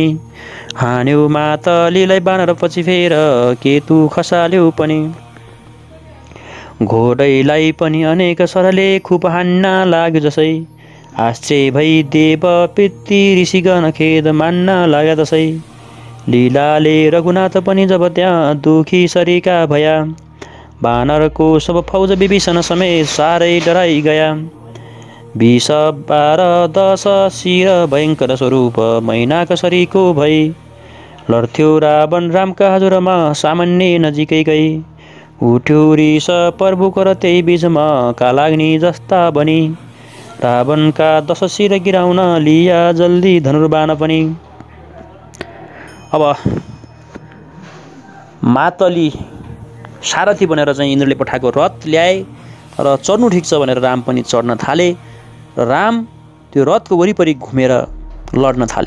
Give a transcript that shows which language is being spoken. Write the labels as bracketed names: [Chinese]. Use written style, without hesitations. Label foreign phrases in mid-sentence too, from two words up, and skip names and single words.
[Nepali] हान्यो मातलीलाई बानर पछि फेर केतु खसाल्यो पनि। घोडैलाई पनि अनेक सरले खुब हान्न लाग्यो जसै। आश्चर्य भई देव पितृ ऋषिगण खेद मान्न लाग्या तसै। लीलाले रघुनाथ पनि जब त्यहाँ दुखी सरीका भया। बानरको सब फौज विभीषण समेत साह्रै डराइ गया। 20 12 10 शिर भयङ्कर स्वरूप मैनाक सरीको भई। लड्थ्यो रावण रामका हजुरमा सामान्य नजिकै गई उठ्यो रिस प्रभुको र त्यही बीचमा कालाग्नि जस्ता बनी रावणका 10 शिर गिराउन लिया जल्दी धनुर्बाण पनि। अब मातली सारथी बनेर चाहिँ इन्द्रले पठाएको रथ ल्याए र चढ्नु ठिक छ भनेर राम पनि चढ्न थाले र राम त्यो रथको वरिपरि घुमेर लड्न थाले।